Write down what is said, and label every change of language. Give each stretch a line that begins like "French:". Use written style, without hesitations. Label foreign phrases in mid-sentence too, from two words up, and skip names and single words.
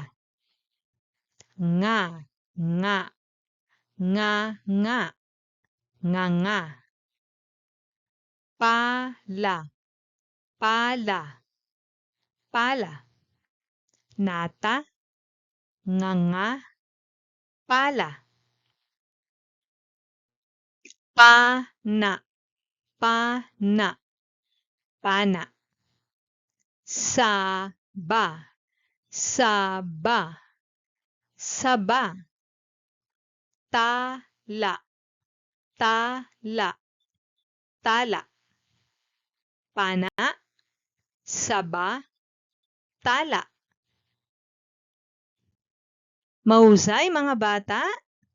Filipino: Nga, nga, nga, nga, nga, nga. Pala, pala, pala. Nata, nga, nga, pala. Pana, pana, pana. Saba, saba, saba. Tala, tala, tala. Pana, saba, tala. Mahusay mga bata!